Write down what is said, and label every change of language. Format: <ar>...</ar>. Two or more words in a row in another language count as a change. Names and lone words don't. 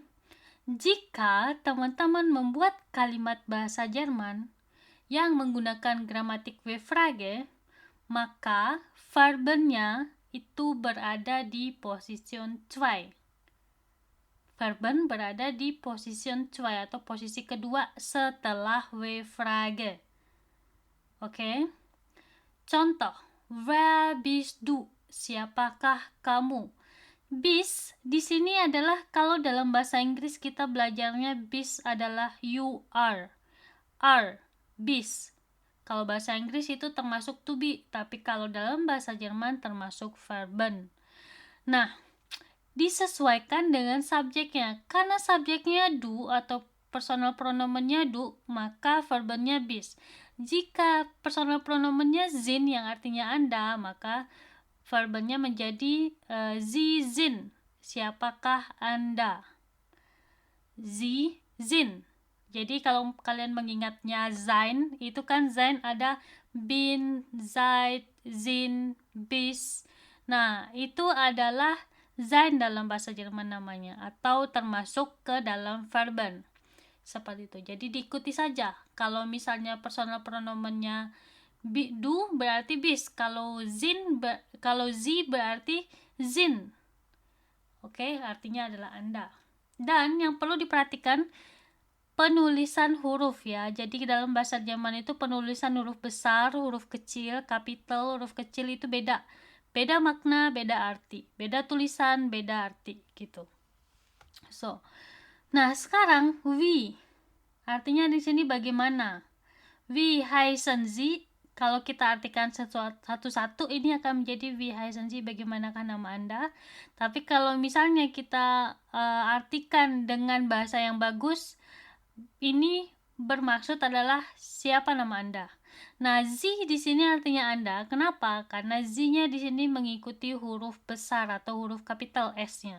<id>Jika teman-teman membuat kalimat bahasa Jerman yang menggunakan gramatik W-Frage, maka verbennya itu berada di position 2. Verben berada di position 2 atau posisi kedua setelah W-Frage. Oke? Contoh,</id> <de>wer bist du?</de> <id>Siapakah kamu? Bist di sini adalah, kalau dalam bahasa Inggris kita belajarnya bist adalah</id> <en>you are.</en> <id>Are, bist. Kalau bahasa Inggris itu termasuk</id> <en>to be,</en> <id>tapi kalau dalam bahasa Jerman termasuk verben. Nah, disesuaikan dengan subjeknya. Karena subjeknya du atau personal pronomennya du, maka verbennya bist. Jika personal pronomennya sind yang artinya Anda, maka verbennya menjadi</id> <de>Sie sind.</de> <id>Siapakah Anda?</id> <de>Sie sind.</de> <id>Jadi kalau kalian mengingatnya sein, itu kan sein ada</id> <de>bin, seid, sind, bis.</de> <id>Nah, itu adalah sein dalam bahasa Jerman namanya, atau termasuk ke dalam verben. Seperti itu. Jadi diikuti saja. Kalau misalnya personal pronomennya du berarti bis, kalau sie berarti sind. Oke, artinya adalah Anda. Dan yang perlu diperhatikan penulisan huruf ya. Jadi dalam bahasa Jerman itu penulisan huruf besar, huruf kecil, kapital, huruf kecil itu beda. Beda makna, beda arti. Beda tulisan, beda arti gitu. So, nah sekarang wie. Artinya di sini bagaimana?</id> <de>Wie heißen Sie?</de> <id>Kalau kita artikan satu-satu, ini akan menjadi</id> <de>wie heißen Sie,</de> <id>bagaimanakah nama Anda. Tapi kalau misalnya kita artikan dengan bahasa yang bagus, ini bermaksud adalah siapa nama Anda. Nah, Sie di sini artinya Anda. Kenapa? Karena Sie-nya di sini mengikuti huruf besar atau huruf kapital S-nya.</id>